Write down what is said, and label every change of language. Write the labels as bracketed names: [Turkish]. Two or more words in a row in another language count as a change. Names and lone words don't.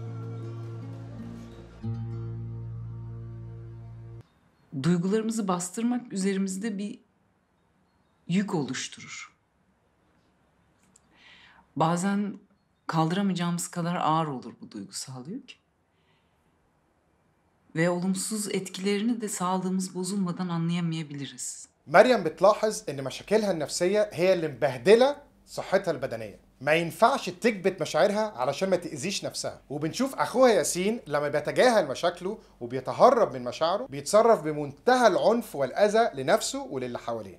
[Turkish] Duygularımızı bastırmak üzerimizde bir yük oluşturur. Bazen kaldıramayacağımız kadar ağır olur bu duygusal yük. Ve olumsuz etkilerini de sağlığımız bozulmadan anlayamayabiliriz. [Arabic] مريم بتلاحظ ان مشاكلها النفسية هي اللي مبهدلة صحتها البدنية. ما ينفعش تكبت مشاعرها علشان ما تأذيش نفسها. وبنشوف اخوها ياسين لما بيتجاهل مشاكله وبيتهرب من مشاعره بيتصرف بمنتهى العنف والأذى لنفسه وللي حواليه.